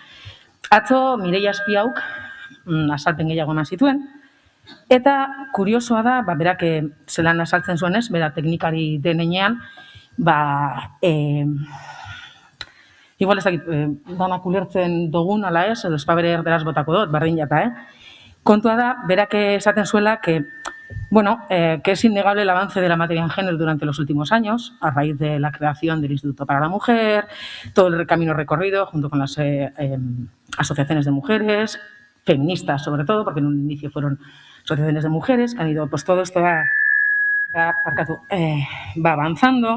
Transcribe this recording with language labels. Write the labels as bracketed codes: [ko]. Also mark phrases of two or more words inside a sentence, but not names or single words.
[eu] Atzo Mireia Azpiauk azalpen gehiago eman zituen, eta kuriosoa da, berak zelan azaltzen zuen, ez? Bera teknikari denean, igual ez dakit, danak ulertzen dugun, ala ez, edo espabere erderaz botako dut, berdin jata, Kontua da, berak esaten zuela, bueno, [es] que es innegable el avance de la materia en género durante los últimos años, a raíz de la creación del Instituto para la Mujer, todo el camino recorrido junto con las asociaciones de mujeres, feministas sobre todo, porque en un inicio fueron asociaciones de mujeres, que han ido, pues todo esto va avanzando.